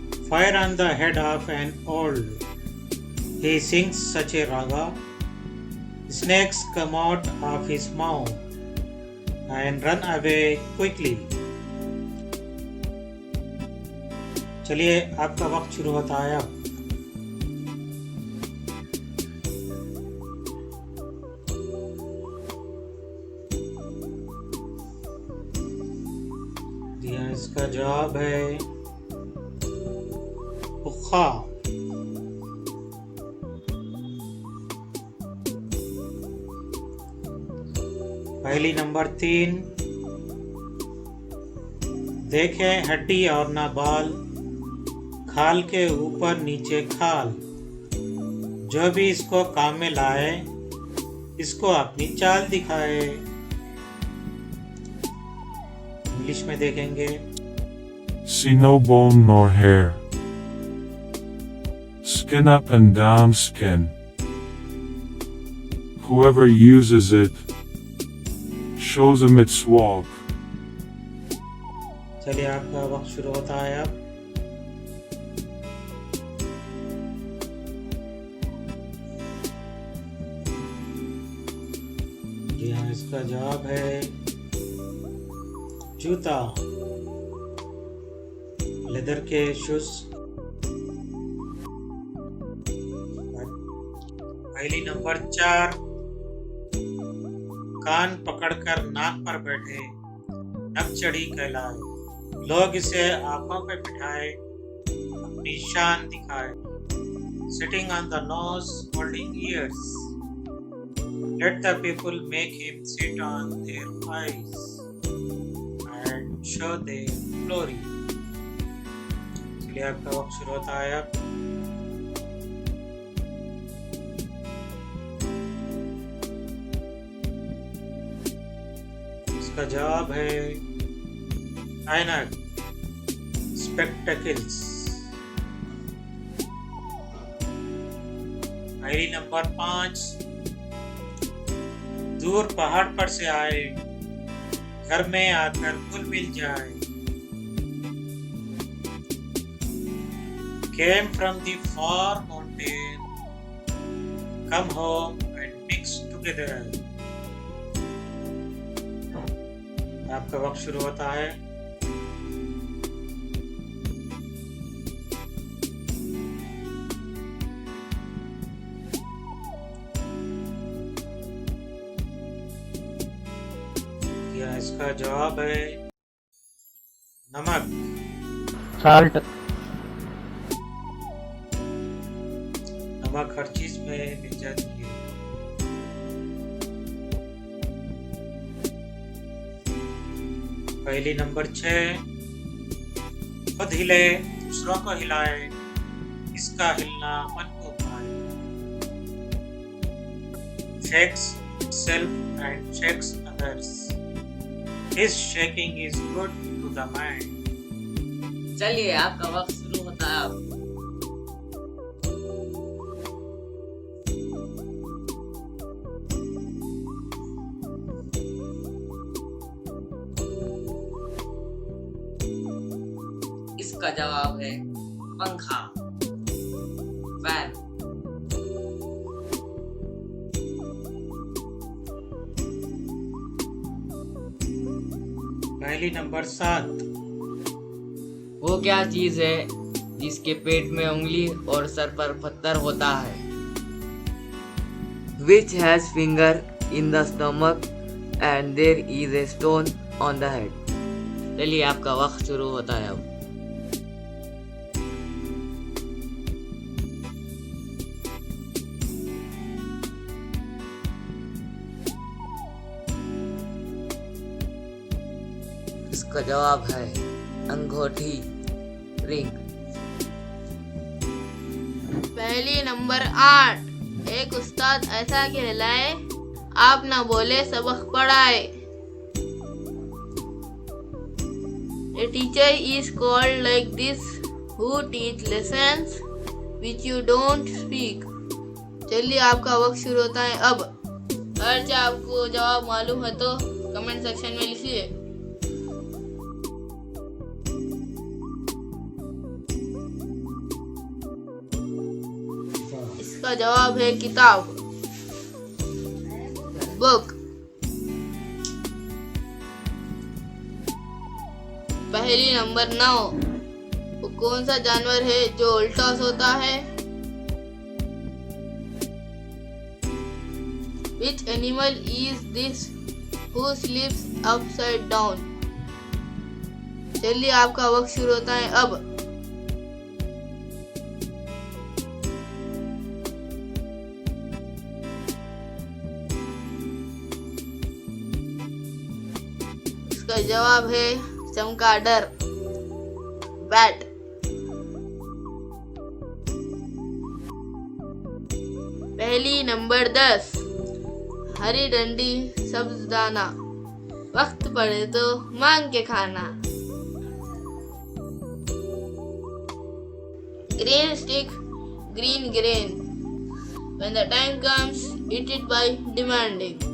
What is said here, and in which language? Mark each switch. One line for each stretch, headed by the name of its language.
English: Fire on the head of an old, he sings such a raga, snakes come out of his mouth and run away quickly.
Hindi: चलिए आपका वक्त शुरू होता है अब। इसका जवाब है पुख्खा। पहली नंबर 3। देखें हड्डी और ना बाल, खाल के ऊपर नीचे खाल, जो भी इसको काम में लाए, इसको अपनी चाल दिखाए। इंग्लिश में देखेंगे।
English: See no bone nor hair. Skin up and down skin. Whoever uses it shows him its walk.
Hindi: चलिए आपका वक्त शुरू होता है अब। जी हाँ, इसका जवाब है जूता, लेदर के शूज। पहली नंबर 4। कान पकड़कर नाक पर बैठे, नकचढ़ी कहलाए, लोग इसे आंखों पे बिठाए, अपनी शान दिखाए।
English: Sitting on the nose, holding ears, let the people make him sit on their eyes and show their glory.
Hindi: चलिए आपका वक्त शुरू होता है अब। इसका जवाब है ऐनक, स्पेक्टेकल्स। पहली नंबर 5। दूर पहाड़ पर से आए, घर में आकर घुल मिल जाए।
English: Came from the far mountain, come home and mix together.
Hindi: आपका वक्त शुरू होता है। या इसका जवाब है नमक,
English: Salt.
Hindi: नमक हर चीज में मिल जाती है। पहली नंबर 6। खुद हिले दूसरों को हिलाए, इसका हिलना मन को भाए।
English: Shakes itself and shakes others. His shaking is good to the mind.
Hindi: चलिए आपका वक्त शुरू होता है अब। इसका जवाब है पंखा, फैन। पहली नंबर 7। वो क्या चीज है जिसके पेट में उंगली और सर पर पत्थर होता है?
English: Which has finger in the stomach and there is a stone on the head?
Hindi: चलिए आपका वक्त शुरू होता है अब। इसका जवाब है अंगूठी, रिंग। पहली नंबर 8। एक उस्ताद ऐसा कहलाए, आप ना बोले सबक पढ़ाए।
English: A teacher is called like this who teach lessons which you don't speak.
Hindi: चलिए आपका वक्त शुरू होता है अब। अगर आपको जवाब मालूम है तो कमेंट सेक्शन में लिखिए। इसका जवाब है किताब, बुक। पहली नंबर 9। वो कौन सा जानवर है जो उल्टा सोता है?
English: Which animal is this who sleeps upside down?
Hindi: चलिए आपका वक्त शुरू होता है अब। इसका जवाब है चमगादड़, बैट। पहली नंबर 10। हरी डंडी सब्ज दाना, वक्त पड़े तो मांग के खाना।
English: Green stick, green grain, when the time comes eat it by demanding।